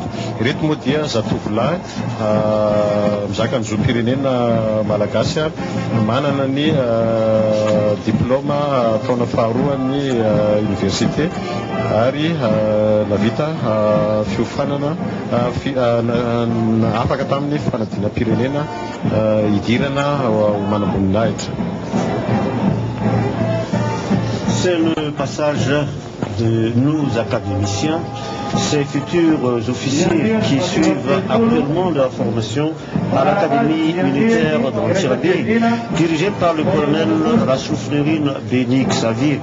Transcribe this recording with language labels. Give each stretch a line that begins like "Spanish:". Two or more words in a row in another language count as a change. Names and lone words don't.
Malagasy: Ireto moa dia zatovolahy mizaka ny zoam-pirenena malagasy manana ny diplôma taona faharoan'ny université ary navita fiofanana afaka tamin'ny fanadinam-pirenena idirana ho manamboninahitra.
French: C'est le passage de nos académiciens, ces futurs officiers qui suivent actuellement leur formation à l'académie militaire d'Antsirabe, dirigée par le colonel Rasolofinirina Benik Xavier.